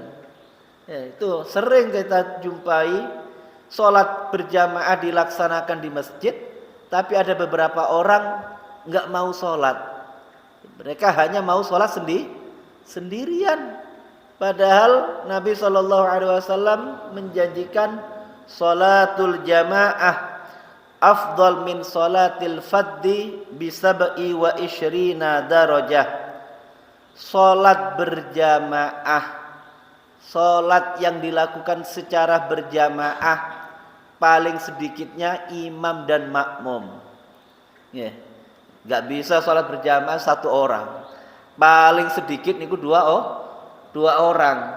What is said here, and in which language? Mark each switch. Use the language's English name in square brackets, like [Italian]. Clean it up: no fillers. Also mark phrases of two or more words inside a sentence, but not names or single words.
[Indonesian] Ya, itu sering kita jumpai, sholat berjamaah dilaksanakan di masjid, tapi ada beberapa orang nggak mau sholat. Mereka hanya mau sholat sendirian. Padahal Nabi [Arabic] صلى الله عليه وسلم [Indonesian] menjanjikan [Arabic] صلاة الجماعة أفضل من صلاة الفذ بسبع وعشرين درجة. [Indonesian] Salat berjamaah, salat yang dilakukan secara berjamaah, paling sedikitnya imam dan makmum. Ya, nggak bisa salat berjamaah satu orang. Paling sedikit niku dua orang.